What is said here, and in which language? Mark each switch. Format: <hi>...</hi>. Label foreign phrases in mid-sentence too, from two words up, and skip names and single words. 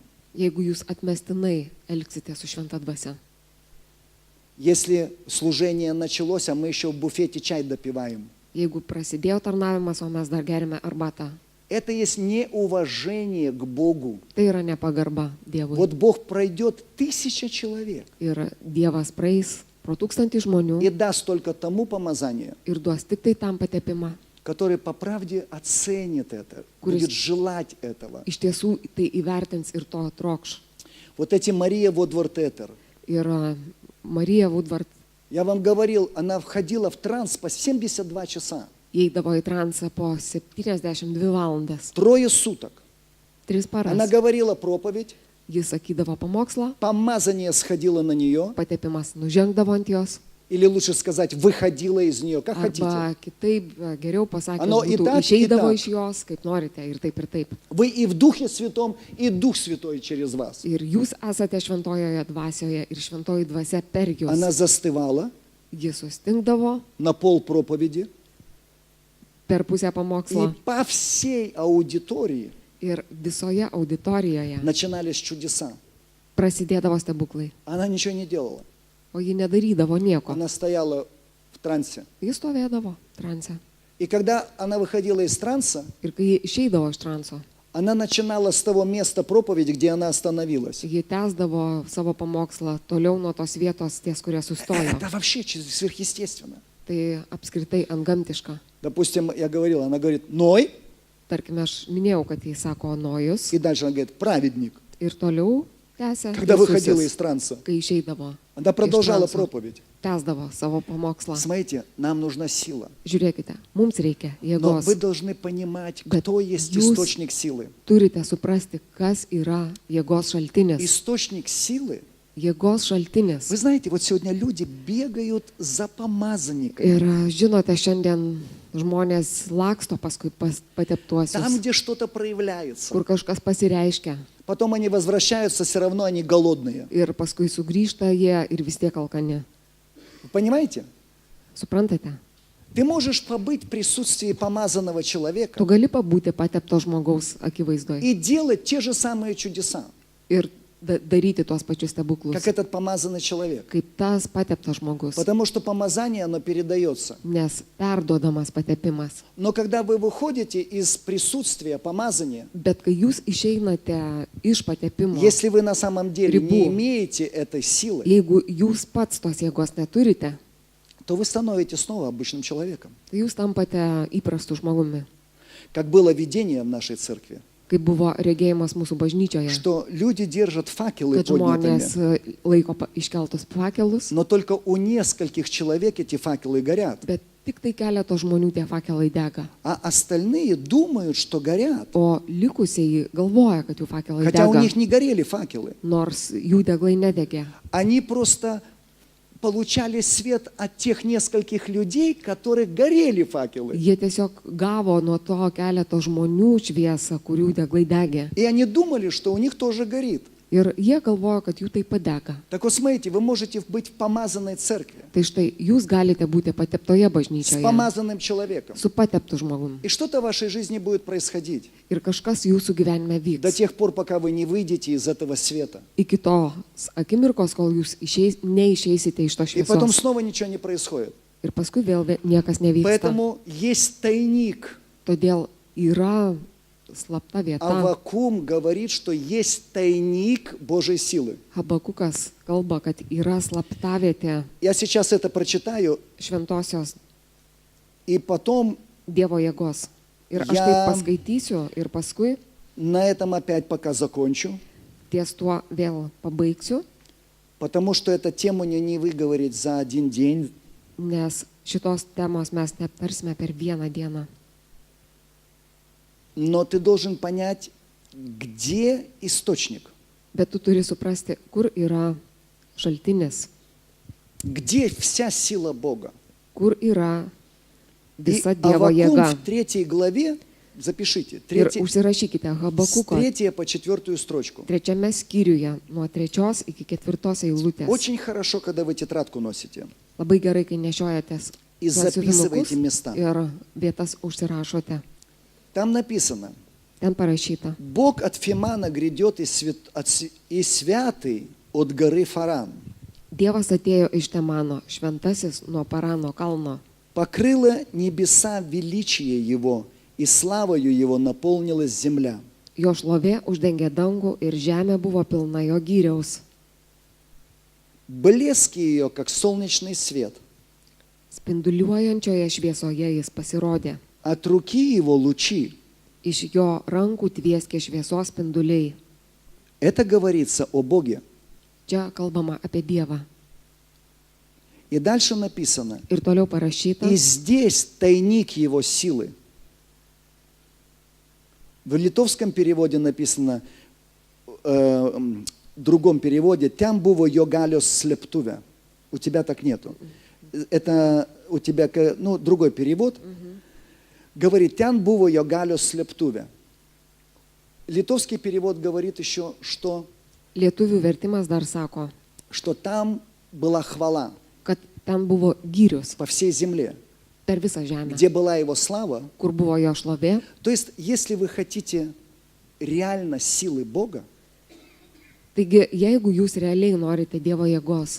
<lt>Jeigu jūs atmestinai elgsite su šventa dvasia.</lt> <ru>Если служение началось, а мы еще в буфете чай допиваем.</ru> <lt>Jeigu prasidėjo tarnavimas, o mes dar gerime arbatą.</lt> <ru>Это есть неуважение к Богу.</ru> <lt>Tai yra nepagarba Dievui.</lt> <ru>Вот Бог пройдет 1000 человек</ru> <lt>Ir Dievas praeis pro 1000 žmonių</lt> <ru>и даст только тому помазание,</ru> <lt>ir duos tik tai tam patepimą.</lt> <ru>который по правде оценит это,</ru> <lt>Курис-</lt> <ru>будет желать этого.</ru> <lt>Iš tiesų tai įvertins ir to trokš.</lt> <ru>Вот эти Мария Водвортетер.</ru> <lt>Ir Marija Woodward,</lt> <ru>Я вам говорил, она входила в транс по 72 часа.</ru> <lt>įeidavo į transą po 72 valandas,</lt> <ru>3 суток.</ru> <lt>3 paras.</lt> <ru>Она говорила проповедь,</ru> <lt>Jis sakydavo pamokslą,</lt> <ru>помазание сходило на нее,</ru> <lt>patepimas nužengdavo ant jos,</lt> <ru>или лучше сказать, выходило из нее, как хотите.</ru> <lt>arba kitaip, geriau pasakė, Ano i būtų,</lt> <ru>tak,</ru> <lt>išeidavo</lt> <ru>и так.</ru> <lt>iš jos, kaip norite, ir taip, ir taip.</lt> <ru>Вы и в Духе Святом, и Дух Святой через вас.</ru> <lt>Ir jūs esate šventojoje dvasioje ir šventoji dvasia per jūs.</lt> <ru>Она застывала</ru> <lt>Jis sustingdavo</lt> <ru>на пол проповеди,</ru> <lt>per pusę</lt> <ru>и</ru> <lt>pamokslo</lt> <ru>по всей аудитории</ru> <lt>ir visoje auditorijoje</lt> <ru>начинались чудеса.</ru> <lt>prasidėdavo stebuklai.</lt> <ru>Она ничего не делала.</ru> <lt>O ji nedarydavo nieko.</lt> <ru>Она стояла в трансе.</ru> <lt>Jis stovėdavo transe.</lt> <ru>И когда она выходила из транса,</ru> <lt>Ir kai ji išeidavo iš transo,</lt> <ru>она начинала с того места проповеди, где она остановилась.</ru> <lt>ji tęsdavo savo pamokslą toliau nuo tos vietos, ties kurie sustojo.</lt> <ru>Это вообще сверхъестественно.</ru> <lt>Tai apskritai antgamtiška.</lt> <ru>Допустим, я говорил, она говорит, Ной,</ru> <lt>Tarkime, aš minėjau, kad jis sako Nojus</lt> <ru>и дальше она говорит, праведник.</ru> <lt>ir toliau tęsė.</lt> <ru>Когда выходила</ru> <lt>Teisusis,</lt> <ru>из транса,</ru> <lt>kai išeidavo,</lt> <ru>она продолжала</ru> <lt>transo.</lt> <ru>проповедь.</ru> <lt>tęsdavo savo pamokslą.</lt> <ru>Смотрите, нам нужна сила.</ru> <lt>Žiūrėkite, mums reikia</lt> <ru>Но</ru> <lt>jėgos.</lt> <ru>вы должны понимать,</ru> <lt>Bet</lt> <ru>кто есть</ru> <lt>jūs-</lt> <ru>источник силы.</ru> <lt>Turite suprasti, kas yra jėgos šaltinis.</lt> <ru>Источник силы.</ru> <lt>Jėgos šaltinis.</lt> <ru>Вы знаете, вот сегодня люди бегают за помазанниками.</ru> <lt>Ir žinote, šiandien žmonės laksto paskui</lt> <ru>Там,</ru> <lt>pateptuosius,</lt> <ru>где что-то проявляется.</ru> <lt>kur kažkas pasireiškia.</lt> <ru>Потом они возвращаются, все равно они голодные.</ru> <lt>Ir paskui sugrįžta jie ir vis tiek alkani.</lt> <ru>Вы понимаете?</ru> <lt>Suprantate?</lt> <ru>Ты можешь побыть в присутствии помазанного</ru> <lt>Tu</lt> <ru>человека</ru> <lt>gali pabūti patepto žmogaus akivaizdoje</lt> <ru>и делать те же самые чудеса,</ru> <lt>ir daryti tuos pačius stebuklus,</lt> <ru>как этот помазанный человек.</ru> <lt>kaip tas pateptas žmogus.</lt> <ru>Потому что помазание, оно передается.</ru> <lt>Nes perduodamas patepimas.</lt> <ru>Но когда вы выходите из присутствия помазания,</ru> <lt>Bet kai jūs išeinate iš patepimo,</lt> <ru>если вы на самом деле Рябу. не имеете этой силы,</ru> <lt>jeigu jūs pats tos jėgos neturite,</lt> <ru>то вы становитесь снова обычным человеком.</ru> <lt>tai jūs tampate įprastų žmogumi.</lt> <ru>Как было видение в нашей церкви,</ru> <lt>Kaip buvo regėjimas mūsų bažnyčioje,</lt> <ru>что люди держат факелы</ru> <lt>kad žmonės</lt> <ru>поднятыми,</ru> <lt>laiko iškeltus fakelus,</lt> <ru>но только у нескольких человек эти факелы горят,</ru> <lt>bet tik tai keleto žmonių tie fakelai dega.</lt> <ru>а остальные думают, что горят,</ru> <lt>O likusieji galvoja, kad jų fakelai</lt> <ru>хотя у</ru> <lt>dega,</lt> <ru>них не горели факелы.</ru> <lt>nors jų deglai nedegė.</lt> <ru>Они просто получали свет от тех нескольких людей, которых горели факелы.</ru> <lt>Jie tiesiog gavo nuo to keleto žmonių šviesą, kurių deglai degė.</lt> <ru>И они думали, что у них тоже горит.</ru> <lt>Ir jie galvoja, kad jų taip pat dega.</lt> <ru>Так вот, смотрите, вы можете быть в помазанной церкви</ru> <lt>Tai štai jūs galite būti pateptoje</lt> <ru>с</ru> <lt>bažnyčioje,</lt> <ru>помазанным человеком.</ru> <lt>su pateptu žmogum.</lt> <ru>И что-то в вашей жизни будет происходить</ru> <lt>Ir kažkas jūsų gyvenime</lt> <ru>до</ru> <lt>vyks.</lt> <ru>тех пор, пока вы не выйдете из этого света.</ru> <lt>Iki tos akimirkos, kol jūs neišeisite iš to</lt> <ru>И потом</ru> <lt>šviesos.</lt> <ru>снова ничего не происходит.</ru> <lt>Ir paskui vėl niekas nevyksta.</lt> <ru>Поэтому есть тайник.</ru> <lt>Todėl yra slapta vieta.</lt> <ru>Аввакум говорит, что есть тайник Божьей силы.</ru> <lt>Habakukas kalba, kad yra slaptavietė</lt> <ru>Я сейчас это прочитаю,</ru> <lt>šventosios</lt> <ru>и потом</ru> <lt>Dievo jėgos. Ir aš Ja- tai paskaitysiu ir paskui</lt> <ru>на этом опять пока закончу,</ru> <lt>ties tuo vėl pabaigsiu,</lt> <ru>потому что эту тему не выговорить за один день.</ru> <lt>nes šitos temos mes neaptarsime per vieną dieną.</lt> <ru>Но ты должен понять, где источник,</ru> <lt>Bet tu turi suprasti, kur yra šaltinis,</lt> <ru>где вся сила Бога.</ru> <lt>kur yra</lt> <ru>И</ru> <lt>visa Dievo</lt> <ru>Аввакум</ru> <lt>jėga.</lt> <ru>в 3 главе, запишите,</ru> <lt>Ir 3, užsirašykite</lt> <ru>с</ru> <lt>Habakuko</lt> <ru>3 по 4 строчку.</ru> <lt>3 skyriuje nuo 3 iki 4 eilutės.</lt> <ru>Очень хорошо, когда вы тетрадку носите.</ru> <lt>Labai gerai, kai nešiojatės</lt> <ru>И</ru> <lt>tuos</lt> <ru>записывайте</ru> <lt>siuvinukus</lt> <ru>места.</ru> <lt>ir vietas užsirašote.</lt> <ru>Там написано,</ru> <lt>Ten parašyta.</lt> <ru>Бог от Фимана грядет и святый от горы Фаран.</ru> <lt>Dievas atėjo iš Temano, šventasis nuo Parano kalno.</lt> <ru>Покрыло небеса величие Его, и славою Его наполнилась земля.</ru> <lt>Jo šlovė uždengė dangų ir žemė buvo pilna jo gyriaus.</lt> <ru>Блески ее, как солнечный свет.</ru> <lt>Spinduliuojančioje šviesoje jis pasirodė.</lt> <ru>От руки Его лучи.</ru> <lt>Iš jo rankų tvieskė šviesos spinduliai.</lt> <ru>Это говорится о Боге.</ru> <lt>Čia kalbama apie Dievą.</lt> <ru>И дальше написано,</ru> <lt>Ir toliau parašyta,</lt> <ru>и здесь тайник его силы. В литовском переводе написано, в другом переводе,</ru> <lt>«Tem buvo jo galios slėptuvė».</lt> <ru>У тебя так нету. Это у тебя, ну, другой перевод. Говорит,</ru> <lt>«Tem buvo jo galios slėptuvė».</lt> <ru>Литовский перевод говорит еще, что</ru> <lt>lietuvių vertimas dar sako,</lt> <ru>там была хвала</ru> <lt>kad ten buvo gyrius</lt> <ru>по всей земле,</ru> <lt>per visą žemę,</lt> <ru>где была его слава.</ru> <lt>kur buvo jo šlovė.</lt> <ru>То есть, если вы хотите реально силы Бога,</ru> <lt>Taigi, jeigu jūs realiai norite Dievo jėgos,</lt>